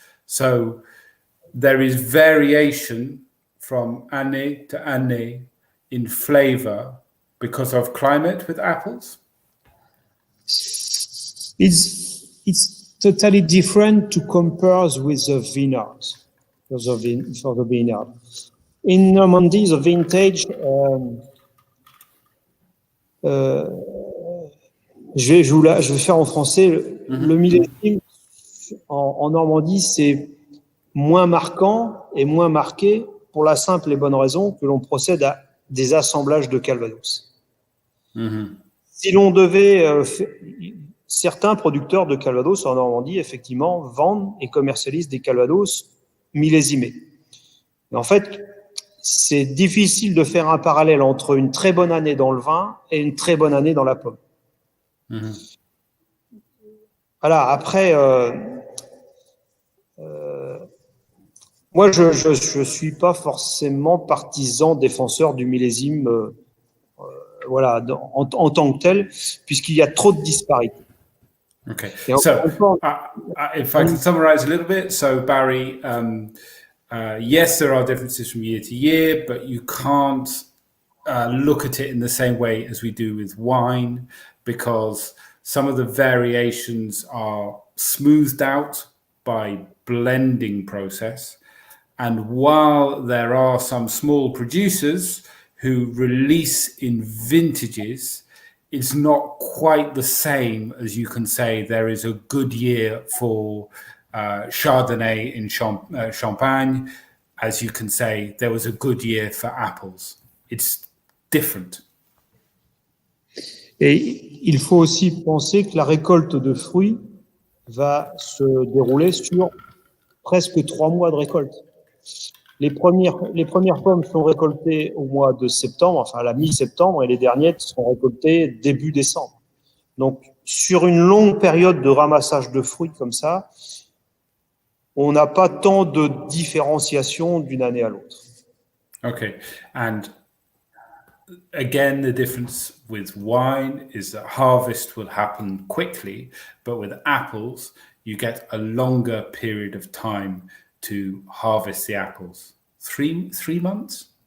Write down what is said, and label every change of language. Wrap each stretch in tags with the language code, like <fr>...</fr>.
<en>So there is variation from année to année in flavor because of climate with apples? It's totally different to compare with the vineyards for the vineyard. In Normandy, the vintage,</en> <fr>je vais faire en français. Le millésime en Normandie, c'est moins marquant et moins marqué pour la simple et bonne raison que l'on procède à des assemblages de Calvados. Si l'on devait... certains producteurs de Calvados en Normandie, effectivement, vendent et commercialisent des Calvados millésimés. Mais en fait, c'est difficile de faire un parallèle entre une très bonne année dans le vin et une très bonne année dans la pomme. Voilà, après... moi, je suis pas forcément partisan défenseur du millésime, voilà, en tant que tel, puisqu'il y a trop de disparités.</fr> <en>Okay, so if I can summarize a little bit, so Barry, yes, there are differences from year to year, but you can't look at it in the same way as we do with wine, because some of the variations are smoothed out by blending process. And while there are some small producers who release in vintages, it's not quite the same as you can say there is a good year for Chardonnay in Champagne, as you can say there was a good year for apples. It's different.</en> <fr>Et il faut aussi penser que la récolte de fruits va se dérouler sur presque 3 mois de récolte. Les premières pommes sont récoltées au mois de septembre, enfin à la mi-septembre, et les dernières seront récoltées début décembre. Donc, sur une longue période de ramassage de fruits comme ça, on n'a pas tant de différenciation d'une année à l'autre.</fr> <en>Okay, and again, the difference with wine is that harvest will happen quickly, but with apples, you get a longer period of time to harvest the apples. 3 months?</en>